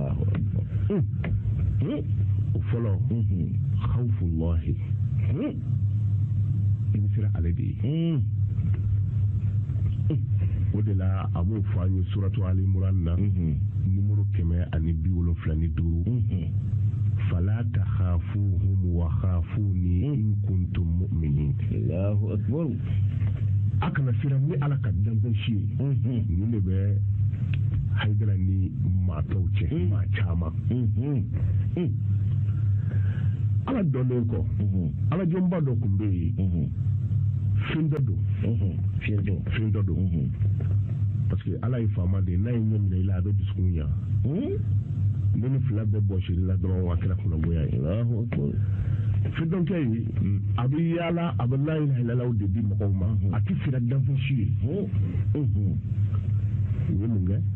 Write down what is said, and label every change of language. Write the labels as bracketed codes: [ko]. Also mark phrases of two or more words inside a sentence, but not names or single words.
[bm] o fɔlɔ khawfullahi i bɛ siran ale de ye o de la a b'o fɔ an ye suratu ali imran na numéro 175 [ar] فلا تخافوهم وخافون إن كنتم مؤمنين الله أكبر [bm] a kana siran ni ala ka danfɛn si ye nin de bɛ haidara ni maa tɔw cɛ maa caman ala dɔnnen kɔ ala jɔnba dɔ tun bɛ yen fɛn dɔ don fɛn dɔ don parce que ala ye faama de ye n'a ye ɲɛ minɛ i la a bɛ dusukun ɲa ne ni fila bɛɛ bɔsiri la dɔrɔn a kɛra kunnangoya ye fɛn dɔnkɛ ye a bɛ yaala a bɛ [ar] لا إله إلا الله [bm] de di mɔgɔw ma a tɛ sira danfɛn si ye u ye mun kɛ